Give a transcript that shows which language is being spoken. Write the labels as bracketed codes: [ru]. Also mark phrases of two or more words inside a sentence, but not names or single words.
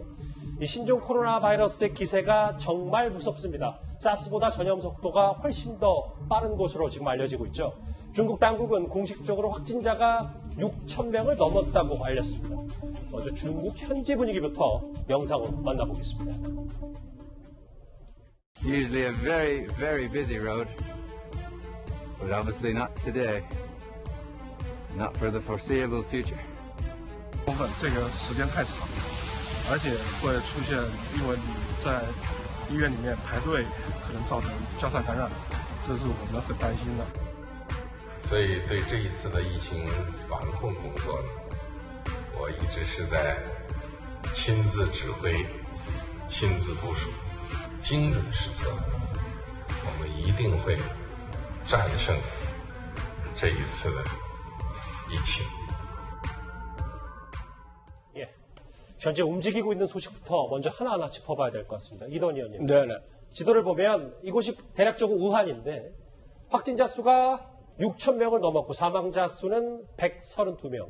[ko] 이 신종 코로나 바이러스의 기세가 정말 무섭습니다. 사스보다 전염 속도가 훨씬 더 빠른 것으로 지금 알려지고 있죠. 중국 당국은 공식적으로 확진자가 6,000명을 넘었다고 알렸습니다. 먼저 중국 현지 분위기부터 영상으로 만나보겠습니다. [en] Usually a very, very busy road, but obviously not today, not for the foreseeable future. [zh] 这个时间太长了，而且会出现，因为你在医院里面排队，可能造成交叉感染，这是我们很担心的。所以对这一次的疫情防控工作呢，我一直是在亲自指挥、亲自部署、精准施策，我们一定会战胜这一次的疫情。 [ko] 현재 움직이고 있는 소식부터 먼저 하나하나 짚어봐야 될 것 같습니다. 이도원 의원님. 네네. 지도를 보면 이곳이 대략적으로 우한인데 확진자 수가 6,000명을 넘었고 사망자 수는 132명.